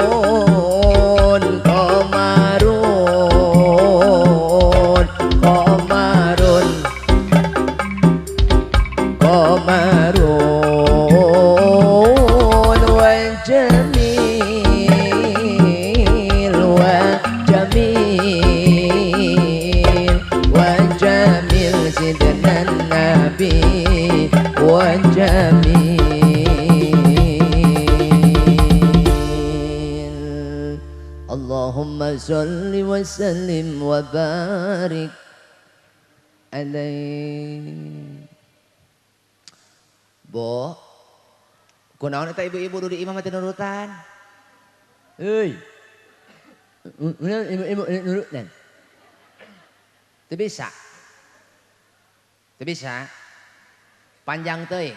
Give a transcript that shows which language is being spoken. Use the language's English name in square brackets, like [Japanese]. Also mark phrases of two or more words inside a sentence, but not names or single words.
[Arabic] قمر قمر قمر وجميل وجميل وجميل سيدنا النبي وجميل. اللهم صل وسلم وبارك عليه. [Sundanese] Bo, kunaon eta ibu-ibu di imam teh nurutan? Heuy. Ibu nurutan. Teu bisa. Teu bisa. Panjang teuing.